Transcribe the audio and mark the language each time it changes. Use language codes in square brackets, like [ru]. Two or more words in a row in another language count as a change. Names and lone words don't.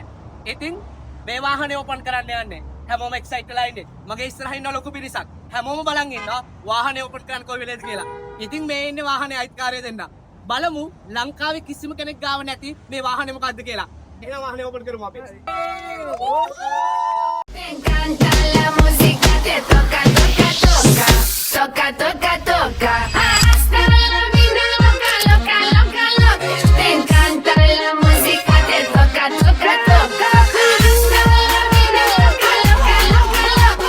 [si] ඉතින් මේ වාහනේ ඕපන් කරන්න යන්නේ. හැමෝම එක්සයිට් වෙලා ඉන්නේ. මගේ ඉස්සරහින් ඉන්න ලොකු පිරිසක්. හැමෝම බලන් ඉන්නවා වාහනේ ඕපන් කරන්න කොයි වෙලේද කියලා. ඉතින් මේ ඉන්නේ වාහනේ අයිතිකාරය දෙන්න. බලමු ලංකාවේ කිසිම කෙනෙක් ගාව නැති මේ වාහනේ මොකද්ද කියලා. එහෙනම් වාහනේ ඕපන් කරමු අපි. [es] Me encanta la música, te toca, toca, toca, toca, toca, toca. Hasta la vida loca, loca, loca, loca. Me encanta la música, te toca, toca, toca. Hasta la vida loca, loca, loca, loca.